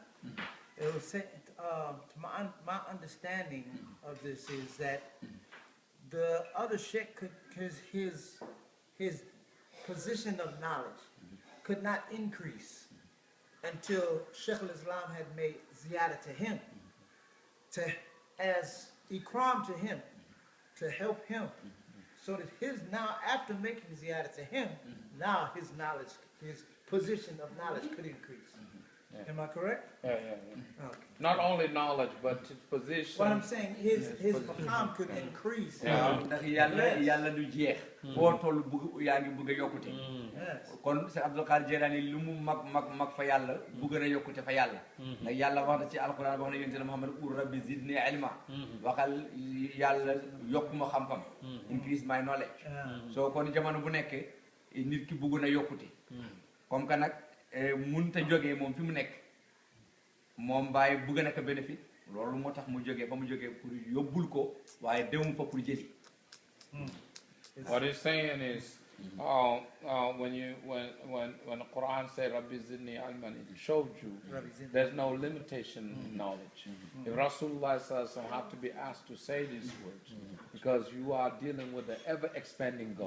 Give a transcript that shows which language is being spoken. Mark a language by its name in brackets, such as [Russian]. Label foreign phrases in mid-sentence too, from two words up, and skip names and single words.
[English] It was said, to my understanding of this is that the other sheikh could, his position of knowledge could not increase until Shaykh al-Islam had made ziyarah to him, as ikram to him, to help him, so that now after making ziyarah to him, now his knowledge, his position of knowledge could increase. Yeah. Am I correct? Yeah. Okay. Not only knowledge, but his position. What I'm saying, his maqam could increase. [Wolof] ndax yàlla du jeex. foo toll yaa ngi bëgg a yokkute. kon Seex Abdul Qaadir Jilaani lu mu mag fa yàlla bëgg na yokkute fa yàlla. ndax yàlla wax na ci alquran wax na yonent Muhammad [Arabic] قل رب زدني علما. [Wolof] waxal yàlla yokk ma xam-xam. [English] increase my knowledge. [Wolof] soo kon jamono bu nekk nit ki bëgg na yokkute. [French] comme que [Wolof] nag mënut a jógee moom fi mu nekk moom bàyyi bëgg na ko bénéfice loolu moo tax mu jógee fa mu jógee pour yóbbul ko waaye demum fa pour jëli. [English] What he's saying is, when the Quran says [Arabic] ربي زدني علما, [English] it showed you there's no limitation in knowledge. If Rasulullah have to be asked to say these words, because you are dealing with the ever-expanding God.